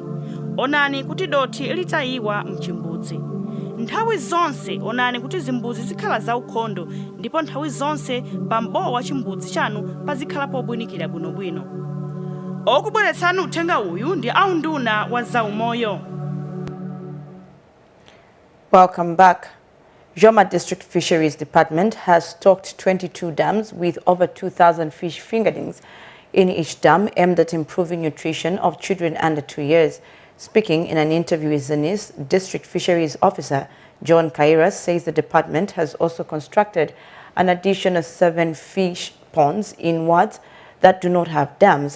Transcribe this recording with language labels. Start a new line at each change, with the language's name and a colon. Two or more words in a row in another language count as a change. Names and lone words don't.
Nyanja: Onani kuti dothi litayiwa mchimbudzi. Nthawi zonse onani kuti zimbudzi zikhala zaukhondo ndipo nthawi zonse pambowa wa chimbudzi chanu pazikhala pobwinikira bwinobwino. Okubweretsani uthenga uyu ndi aunduna wa zaumoyo.
English: Welcome back. Joma District Fisheries Department has stocked 22 dams with over 2,000 fish fingerlings in each dam aimed at improving nutrition of children under 2 years. Speaking in an interview with Zanis, District Fisheries Officer John Kairas says the department has also constructed an additional 7 fish ponds in wards that do not have dams.